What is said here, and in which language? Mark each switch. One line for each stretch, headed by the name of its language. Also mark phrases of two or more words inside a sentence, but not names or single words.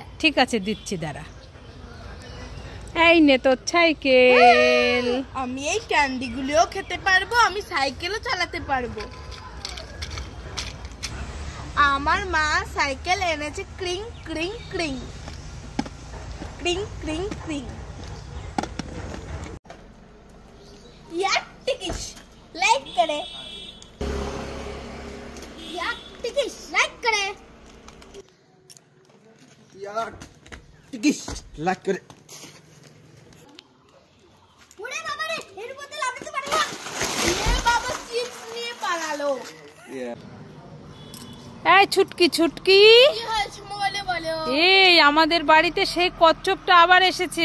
Bangla: ঠিক আছে দিচ্ছি, দাঁড়া। এই নে তোর সাইকেল। আমি এই ক্যান্ডি গুলিও খেতে পারবো, আমি সাইকেলও চালাতে পারবো। আমার মা সাইকেল এনেছে, ক্রিং ক্রিং ক্রিং ক্রিং ক্রিং ক্রিং। यार टिकिश लाइक करे, यार टिकिश लाइक करे, यार टिकिश लाइक करे। ওরে বাবা রে, এর মধ্যে লাফাতে পারে না। এ বাবা চিপস নিয়ে পালালো। এই ছুটকি ছুটকি, কি হয়েছে মোবাইলে বলো। এই আমাদের বাড়িতে সেই কচ্ছপটা আবার এসেছে।